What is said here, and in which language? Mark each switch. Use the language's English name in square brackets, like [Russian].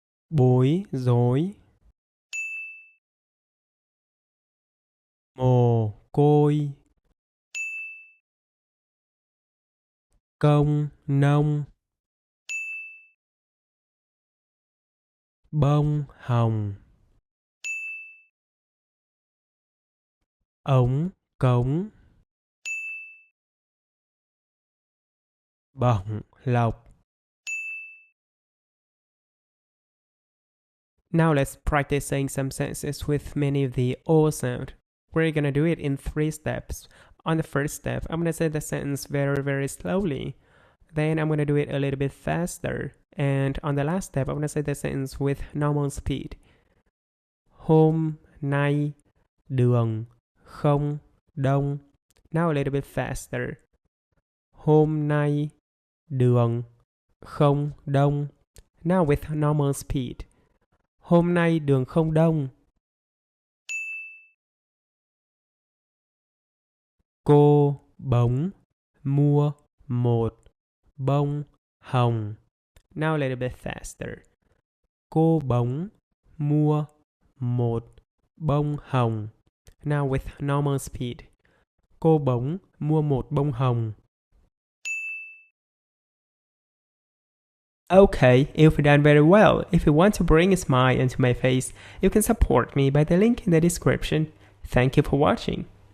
[Vietnamese] bối rối, mồ côi, công nông, bông hồng, ống cống, bổng lộc. [English] Now let's practice saying some sentences with many of the O sound. We're gonna do it in 3 steps. On the first step, I'm gonna say the sentence very, very slowly. Then I'm gonna do it a little bit faster. And on the last step, I'm gonna say the sentence with normal speed. [Vietnamese] Hôm nay đường không đông. [English] Now a little bit faster. [Vietnamese] Hôm nay đường không đông. [English] Now with normal speed. [Vietnamese] Hôm nay đường không đông. Cô bống mua một bông hồng. [English] Now a little bit faster. [Vietnamese] Cô bóng mua một bông hồng. [English] Now with normal speed. [Vietnamese] Cô bóng mua một bông hồng. [English] Okay, you've done very well. If you want to bring a smile into my face, you can support me by the link in the description. Thank you for watching.